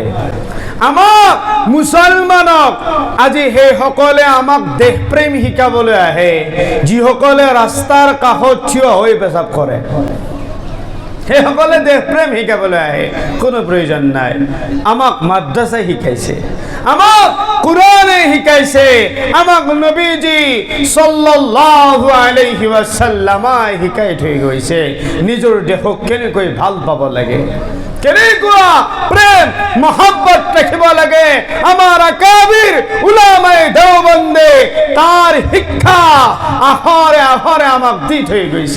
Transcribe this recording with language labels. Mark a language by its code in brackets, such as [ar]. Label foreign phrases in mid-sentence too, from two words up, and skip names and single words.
[as] আমাক মুছলমানক আজি সেইসকলে আমাক দেশপ্ৰেম শিকাবলৈ আহে, যিসকলে ৰাস্তাৰ কাষত থিয় হৈ পেচাব কৰে। সেইসকলে দেশপ্ৰেম শিকাবলৈ আহে, কোনো প্ৰয়োজন নাই। আমাক মাদ্ৰাছাই শিকাইছে, আমাক কোৰআনে শিকাইছে, আমাক নবীজি [ar] صلى الله عليه وسلم [as] শিকাই থৈ গৈছে নিজৰ দেশক কেনেকৈ ভাল পাব লাগে, কেনেকুৱা প্ৰেম মহব্বত ৰাখিব লাগে। আমাৰ আকাবিৰ উলামায়ে দেওবন্দে তাৰ শিক্ষা আহৰে আহৰে আমাক দি থৈ গৈছে।